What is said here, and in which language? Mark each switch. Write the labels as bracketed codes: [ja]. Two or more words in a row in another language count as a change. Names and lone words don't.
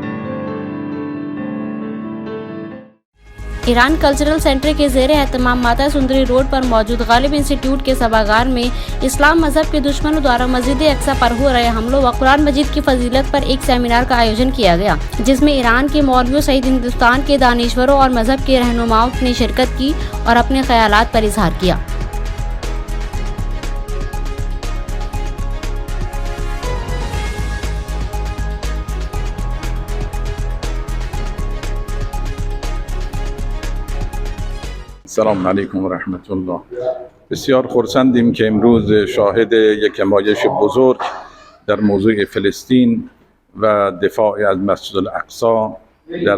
[hi] ईरान कल्चरल सेंटर के ज़ेरे एहतमाम माता सुंदरी रोड पर मौजूद गालिब इंस्टीट्यूट के सभागार में इस्लाम मजहब के दुश्मनों द्वारा मस्जिद अक्सा पर हो रहे हमलों व कुरान मजीद की फजीलत पर एक सेमिनार का आयोजन किया गया, जिसमें ईरान के मौलवियों सहित हिंदुस्तान के दानिश्वरों और मजहब के रहनुमाओं ने शिरकत की और अपने ख्यालात पर इजहार किया। [ar] سلام علیکم و رحمت الله. [fa] بسیار خرسندیم که امروز شاهد یک نمایش بزرگ در موضوع فلسطین و دفاع از مسجد الاقصی در